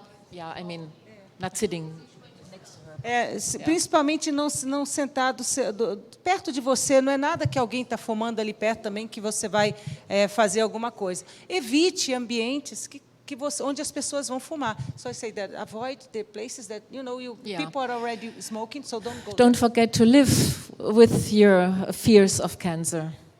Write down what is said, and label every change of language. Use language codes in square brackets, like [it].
[en] Yeah, I mean, not sitting next to her. [pt] Principalmente não sentado perto de você. Não é nada que alguém está fumando ali perto também que você vai fazer alguma coisa. Evite ambientes onde as pessoas vão fumar. [en] So I say that avoid the places that people are already smoking, so don't go. Don't forget to live with your fears of cancer.